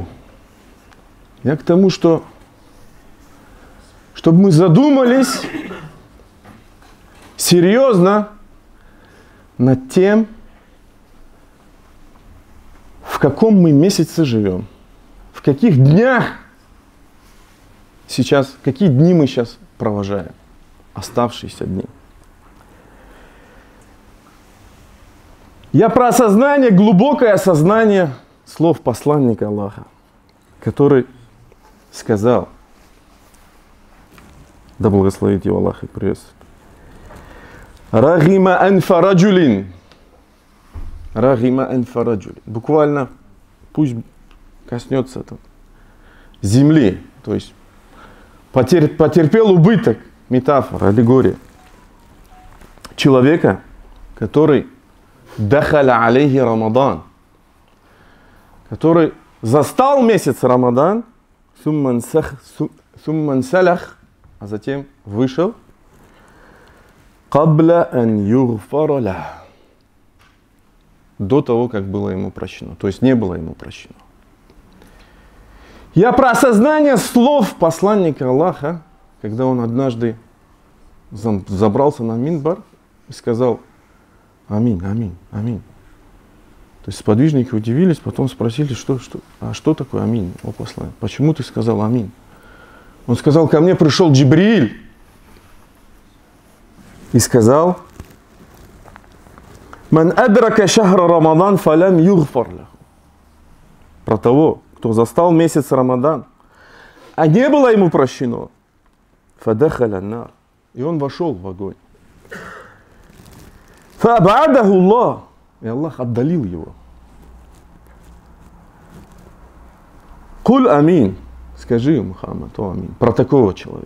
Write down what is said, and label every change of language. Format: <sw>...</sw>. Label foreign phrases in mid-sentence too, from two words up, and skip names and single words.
<ru>Я к тому, что чтобы мы задумались серьезно над тем, в каком мы месяце живем, в каких днях сейчас, какие дни мы сейчас провожаем, оставшиеся дни. Я про осознание, глубокое осознание слов посланника Аллаха, который сказал, да благословит его Аллах и приветствует:</ru> <ar>رغم أنف رجل. رغم أنف رجل.</ar> <ru>Буквально пусть коснется там земли, то есть потерпел убыток, метафора, аллегория человека, который</ru> <ar>دخل عليه رمضان,</ar> <ru>который застал месяц Рамадан,</ru> <ar>ثم انسلخ,</ar> <ru>а затем вышел,</ru> <ar>قبل أن يغفر له,</ar> <ru>до того, как было ему прощено, то есть не было ему прощено. Я про осознание слов посланника Аллаха, когда он однажды забрался на минбар и сказал: аминь, аминь, аминь. То есть сподвижники удивились, потом спросили, что такое аминь, о посланник? Почему ты сказал аминь? Он сказал: ко мне пришел Джибриль и сказал:</ru> <ar>من أدرك شهر رمضان فلم يغفر له.</ar> <ru>Про того, кто застал месяц Рамадан, а не было ему прощено,</ru> <ar>فدخل النار,</ar> <ru>и он вошел в огонь.</ru> <ar>فأبعده الله,</ar> <ru>и Аллах отдалил его.</ru> <ar>قل آمين,</ar> <ru>скажи, Мухаммад, о амин, про такого человека.</ru>